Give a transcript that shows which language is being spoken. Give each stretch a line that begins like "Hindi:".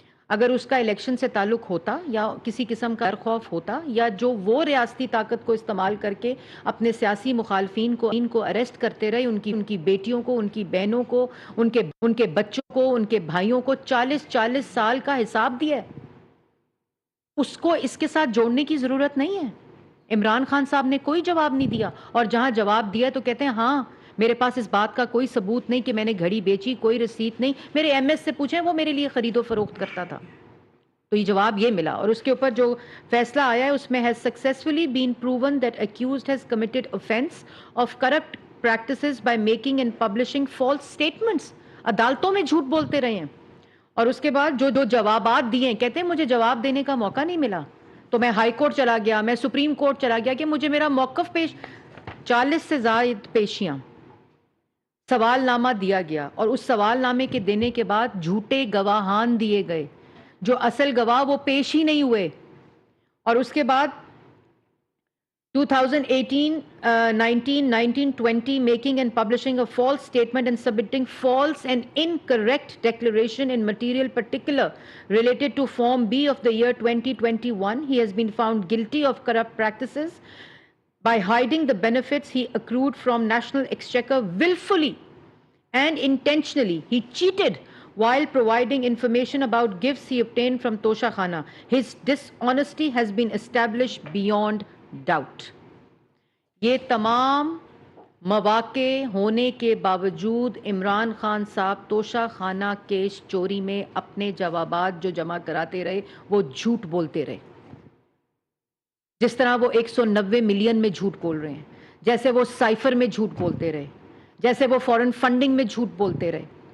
Urdu: اگر اس کا الیکشن سے تعلق ہوتا یا کسی قسم کا خوف ہوتا, یا جو وہ ریاستی طاقت کو استعمال کر کے اپنے سیاسی مخالفین کو اریسٹ کرتے رہے, ان کی بیٹیوں کو, ان کی بہنوں کو, ان کے بچوں کو, ان کے بھائیوں کو 40 سال کا حساب دیا ہے, اس کو اس کے ساتھ جوڑنے کی ضرورت نہیں ہے. عمران خان صاحب نے کوئی جواب نہیں دیا, اور جہاں جواب دیا تو کہتے ہیں ہاں میرے پاس اس بات کا کوئی ثبوت نہیں کہ میں نے گھڑی بیچی, کوئی رسید نہیں, میرے ایم ایس سے پوچھیں وہ میرے لیے خرید و فروخت کرتا تھا. تو یہ جواب یہ ملا. اور اس کے اوپر جو فیصلہ آیا ہے اس میں
English: has successfully been proven that accused has committed offense of corrupt practices by making and publishing false statements.
Urdu: عدالتوں میں جھوٹ بولتے رہے ہیں. اور اس کے بعد جو جوابات دیے, کہتے ہیں مجھے جواب دینے کا موقع نہیں ملا تو میں ہائی کورٹ چلا گیا, میں سپریم کورٹ چلا گیا کہ مجھے میرا موقف 40 سے زائد پیشیاں, سوال نامہ دیا گیا, اور اس سوال نامے کے دینے کے بعد جھوٹے گواہان دیے گئے, جو اصل گواہ وہ پیش ہی نہیں ہوئے. اور اس کے بعد
English: 2018, 19, 20 making and publishing a false statement and submitting false and incorrect declaration in material particular related to Form B of the year 2021. He has been found guilty of corrupt practices by hiding the benefits he accrued from National Exchequer willfully and intentionally. He cheated while providing information about gifts he obtained from Tosha Khana. His dishonesty has been established beyond doubt.
Urdu: یہ تمام مواقع ہونے کے باوجود عمران خان صاحب توشہ خانہ case چوری میں اپنے جوابات جو جمع کراتے رہے وہ جھوٹ بولتے رہے. جس طرح وہ 190 ملین میں جھوٹ بول رہے ہیں, جیسے وہ سائفر میں جھوٹ بولتے رہے, جیسے وہ فورن فنڈنگ میں جھوٹ بولتے رہے.